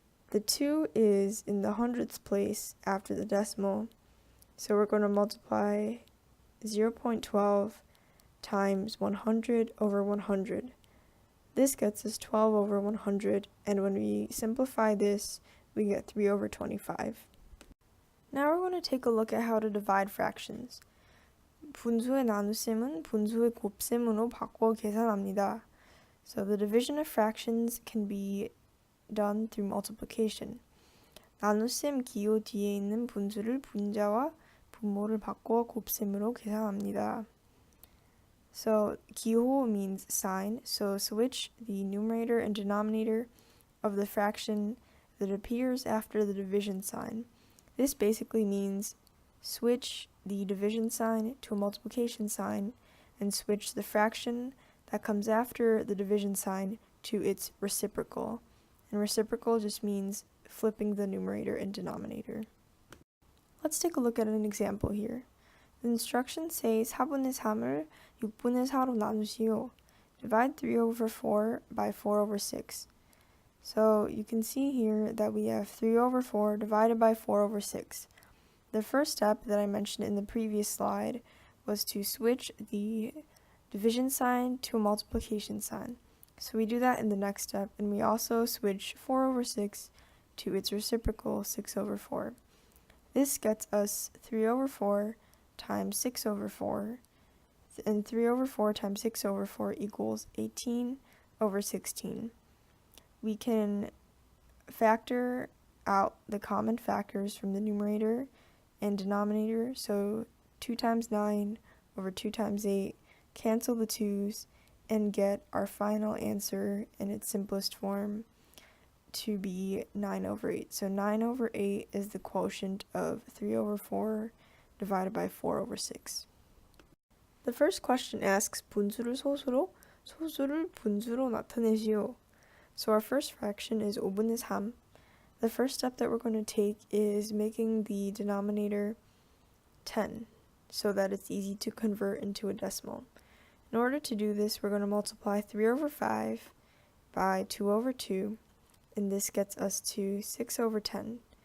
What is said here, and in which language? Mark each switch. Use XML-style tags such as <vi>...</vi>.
<en>The 2 is in the hundredths place after the decimal, so we're going to multiply 0.12 times 100 over 100. This gets us 12 over 100, and when we simplify this, we get 3 over 25. Now we're going to take a look at how to divide fractions.</en> <ko>분수의 나눗셈은 분수의 곱셈으로 바꿔 계산합니다.</ko> <en>So the division of fractions can be done through multiplication.</en> <ko>나눗셈 기호 뒤에 있는 분수를 분자와 분모를 바꿔 곱셈으로 계산합니다.</ko> <en>So 기호 means sign, so switch the numerator and denominator of the fraction that appears after the division sign. This basically means switch the division sign to a multiplication sign and switch the fraction that comes after the division sign to its reciprocal. And reciprocal just means flipping the numerator and denominator. Let's take a look at an example here. The instructions say</en> <ko>4분의 3을 6분의 4로 나누시오.</ko> <en>Divide 3 over 4 by 4 over 6. So you can see here that we have 3 over 4 divided by 4 over 6. The first step that I mentioned in the previous slide was to switch the division sign to a multiplication sign. So we do that in the next step, and we also switch 4 over 6 to its reciprocal 6 over 4. This gets us 3 over 4 times 6 over 4, and 3 over 4 times 6 over 4 equals 18 over 16. We can factor out the common factors from the numerator and denominator, so 2 times 9 over 2 times 8, cancel the 2's, and get our final answer in its simplest form to be 9 over 8. So 9 over 8 is the quotient of 3 over 4 divided by 4 over 6. The first question asks</en> <ko>분수를 소수로, 소수를 분수로 나타내시오.</ko> <en>So our first fraction is</en> <ko>5분의 3.</ko> <en>The first step that we're going to take is making the denominator 10 so that it's easy to convert into a decimal. In order to do this, we're going to multiply 3 over 5 by 2 over 2, and this gets us to 6 over 10.</en>